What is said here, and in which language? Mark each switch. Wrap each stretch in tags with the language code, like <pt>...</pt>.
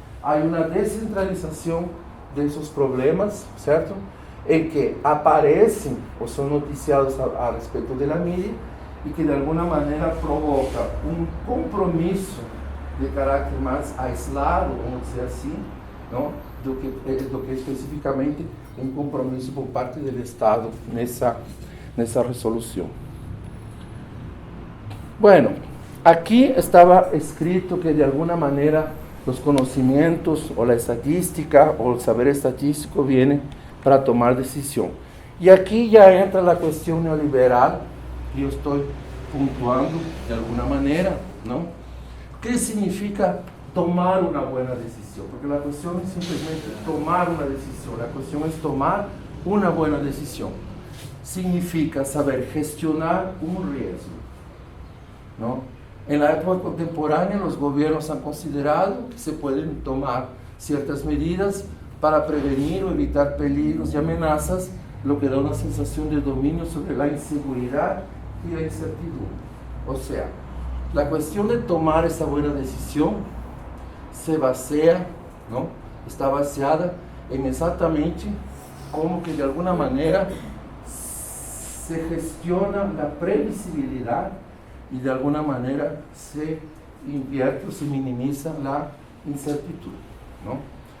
<es>Hay una descentralización de esos problemas, ¿cierto?, en que aparecen o son noticiados a respecto de la media y que de alguna manera provoca un compromiso de carácter más aislado,</es> <pt>vamos dizer assim, não? do que especificamente um compromisso por parte do Estado nessa resolução. Bueno, aqui estava escrito que de alguma maneira os conhecimentos ou a estatística ou o saber estatístico viene para tomar decisão. E aqui já entra a questão neoliberal, que eu estou pontuando de alguma maneira, não? O que significa tomar uma boa decisão? Porque a questão não é simplesmente tomar uma decisão, a questão é tomar uma boa decisão. Significa saber gestionar um risco, não?</pt> <es>En la época contemporánea, los gobiernos han considerado que se pueden tomar ciertas medidas para prevenir o evitar peligros y amenazas, lo que da una sensación de dominio sobre la inseguridad y la incertidumbre. O sea, la cuestión de tomar esa buena decisión se basea, ¿no?, está baseada en exactamente cómo que de alguna manera se gestiona la previsibilidad y de alguna manera se invierte o se minimiza la incertidumbre, ¿no?</es>